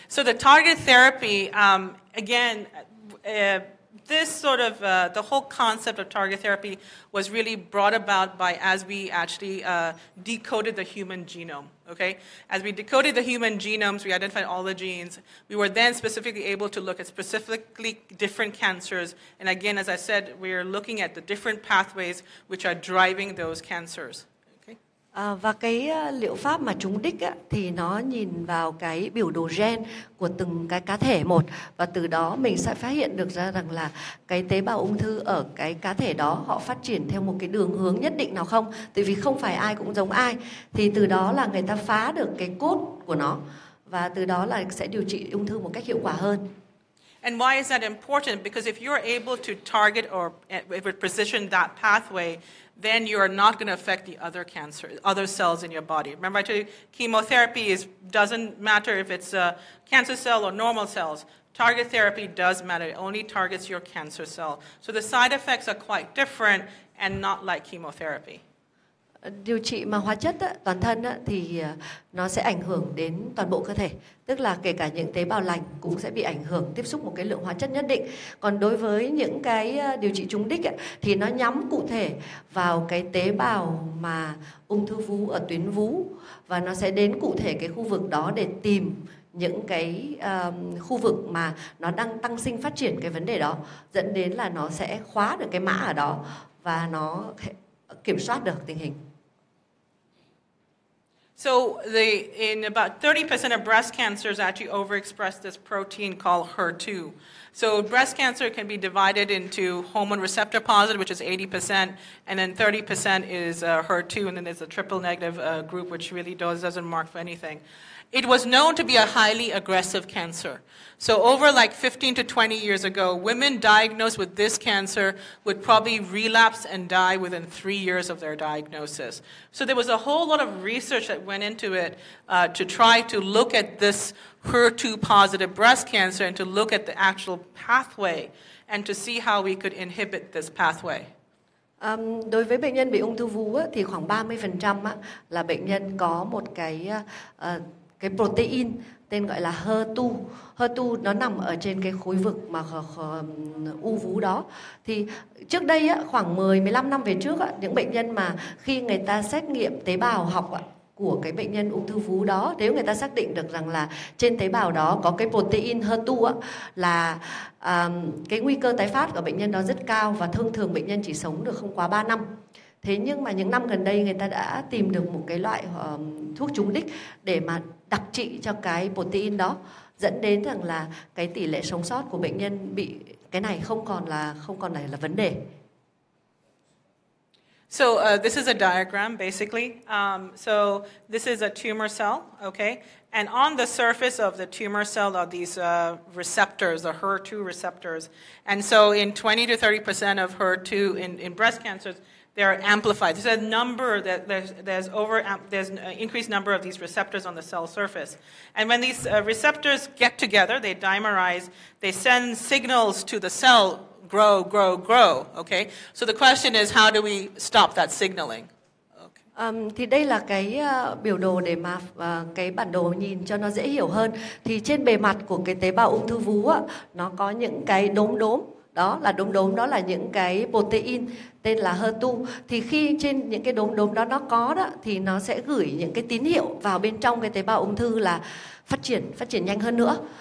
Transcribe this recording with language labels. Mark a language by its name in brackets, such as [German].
[English] So the target therapy, again, this sort of, the whole concept of target therapy was really brought about by as we actually decoded the human genome, okay? As we decoded the human genomes, we identified all the genes. We were then specifically able to look at specifically different cancers. And again, as I said, we are looking at the different pathways which are driving those cancers. [Vietnamese] Và cái liệu pháp mà trúng đích thì nó nhìn vào cái biểu đồ gen của từng cái cá thể một, và từ đó mình sẽ phát hiện được ra rằng là cái tế bào ung thư ở cái cá thể đó họ phát triển theo một cái đường hướng nhất định nào không, tại vì không phải ai cũng giống ai. Thì từ đó là người ta phá được cái cốt của nó, và từ đó là sẽ điều trị ung thư một cách hiệu quả hơn. [English] And why is that important? Because if you're able to target or with precision that pathway, then you are not going to affect the other cells in your body. Remember I told you, chemotherapy doesn't matter if it's a cancer cell or normal cells. Target therapy does matter. It only targets your cancer cell. So the side effects are quite different and not like chemotherapy. [Vietnamese] Điều trị mà hóa chất toàn thân thì nó sẽ ảnh hưởng đến toàn bộ cơ thể. Tức là kể cả những tế bào lành cũng sẽ bị ảnh hưởng, tiếp xúc một cái lượng hóa chất nhất định. Còn đối với những cái điều trị trúng đích thì nó nhắm cụ thể vào cái tế bào mà ung thư vú ở tuyến vú. Và nó sẽ đến cụ thể cái khu vực đó để tìm những cái khu vực mà nó đang tăng sinh phát triển cái vấn đề đó, dẫn đến là nó sẽ khóa được cái mã ở đó và nó kiểm soát được tình hình. [English] So in about 30% of breast cancers actually overexpress this protein called HER2. So breast cancer can be divided into hormone receptor positive, which is 80%, and then 30% is HER2, and then there's a triple negative group, which really doesn't mark for anything. It was known to be a highly aggressive cancer. So over like 15 to 20 years ago, women diagnosed with this cancer would probably relapse and die within 3 years of their diagnosis. So there was a whole lot of research that went into it to try to look at this HER2 positive breast cancer and to look at the actual pathway and to see how we could inhibit this pathway. [Vietnamese] Đối với bệnh nhân bị ung thư vú thì khoảng 30% là bệnh nhân có một cái protein tên gọi là HER2. HER2 nó nằm ở trên cái khối vực mà u vú đó. Thì trước đây khoảng 10-15 năm về trước những bệnh nhân mà khi người ta xét nghiệm tế bào học của cái bệnh nhân ung thư vú đó, nếu người ta xác định được rằng là trên tế bào đó có cái protein HER2 là cái nguy cơ tái phát của bệnh nhân đó rất cao và thông thường bệnh nhân chỉ sống được không quá 3 năm. Thế nhưng mà những năm gần đây người ta đã tìm được một cái loại thuốc trúng đích để mà đặc trị cho cái protein đó, dẫn đến rằng là cái tỷ lệ sống sót của bệnh nhân bị cái này không còn là vấn đề. [English] So this is a diagram, basically. So this is a tumor cell, okay? And on the surface of the tumor cell are these receptors, the HER2 receptors. And so in 20 to 30% of HER2 in breast cancers, they're amplified. There's a number that there's an increased number of these receptors on the cell surface. And when these receptors get together, they dimerize, they send signals to the cell, grow, grow, grow, okay? So the question is, how do we stop that signaling? [Vietnamese] Thì đây là cái biểu đồ để mà cái bản đồ nhìn cho nó dễ hiểu hơn. Thì trên bề mặt của cái tế bào ung thư vú nó có những cái đốm đó là những cái protein tên là HER2. Thì khi trên những cái đốm đó nó có đó thì nó sẽ gửi những cái tín hiệu vào bên trong cái tế bào ung thư là phát triển nhanh hơn nữa.